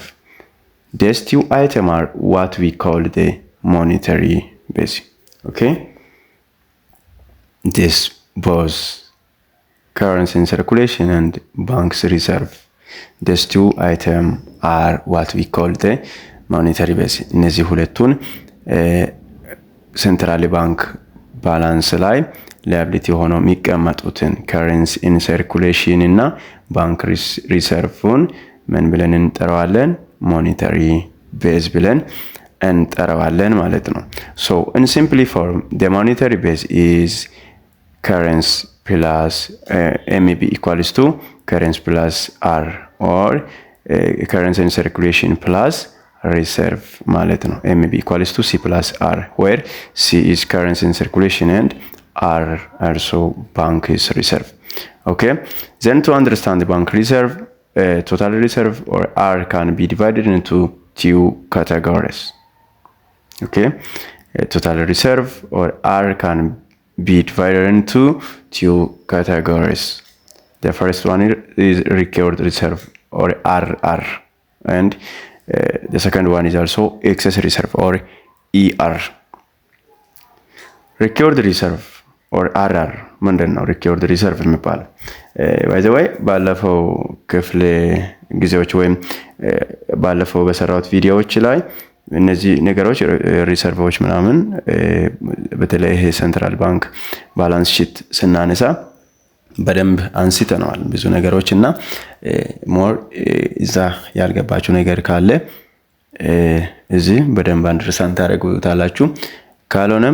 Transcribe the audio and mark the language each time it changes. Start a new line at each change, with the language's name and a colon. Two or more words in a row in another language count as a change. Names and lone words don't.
English: These two items are what we call the monetary base. Okay? this both currency in circulation and bank's reserve. These two items are what we call the monetary base.
Amharic: እነዚህ ሁለቱን
English: central bank balance
Amharic: ላይ ላያቢሊቲ ሆነው የሚቀመጡትን
English: currency in circulation
Amharic: እና
English: bank reserve
Amharic: ምን ብለን እንጠራዋለን?
English: monetary base
Amharic: ብለን እንጠራዋለን ማለት ነው።
English: So in simple form, the monetary base is currency plus MEB equals to currency plus R or currency in circulation plus reserve
Amharic: ማለት ነው።
English: MEB equals to C plus R, where C is currency in circulation and R also bank is reserve. Okay, then to understand the bank reserve, total reserve or R can be divided into two categories. Okay, total reserve or R can be divided into two categories. The first one is record reserve or RR, and the second one is also excess reserve or ER. Record reserve or RR
Amharic: ምንድን ነው?
English: record reserve
Amharic: የሚባለው
English: by the way
Amharic: ባለፈው ክፍለ ጊዜዎች ወይም ባለፈው በሰራሁት ቪዲዮዎች ላይ እነዚህ ነገሮች ሪሰርቮች ምናምን በተለይ ይሄ
English: central bank balance sheet
Amharic: ስናነሳ በደንብ አንስተናል ብዙ ነገሮች እና ሞር እዛ ያልገባችሁ ነገር ካለ እዚህ በደንብ አንደርስታንድ ታደርጉታላችሁ። ካልሆነም